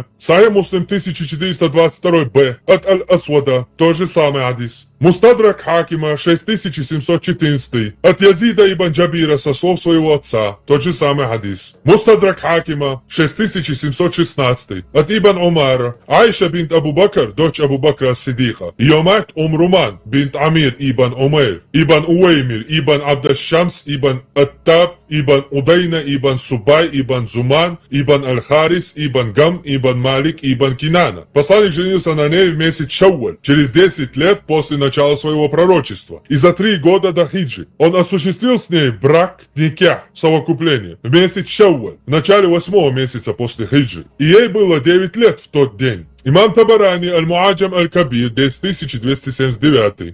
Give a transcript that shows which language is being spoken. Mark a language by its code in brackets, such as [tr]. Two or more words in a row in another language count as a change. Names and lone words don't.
[ru] Сахих Муслим 1422б от Аль-Асвада, то же самое хадис. Мустадрак Хакима 6714 от Язида ибн Джабира со слов своего отца, тот же самый хадис. Мустадрак Хакима 6716 от Ибн Умара. Айша бинт Абу Бакр, дочь Абу Бакра ас-Сидиха. Ее мать Руман бинт Амир ибн Умейр, ибн Уэймир, ибн Абдаш-Шамс, ибн Аттаб, ибн Удайна, ибн Субай, ибн Зуман, ибн Аль-Харис, ибн Гам, ибн Малик, ибн Кинана. Посланник женился на ней в месяц Шауаль, через 10 лет после начала своего пророчества. И за 3 года до хиджи он осуществил с ней брак никях, совокупление, в месяц Шауаль, в начале 8-го месяца после хиджи. И ей было 9 лет в тот день. Имам Табарани Аль-Муаджам Аль-Кабир, 10279.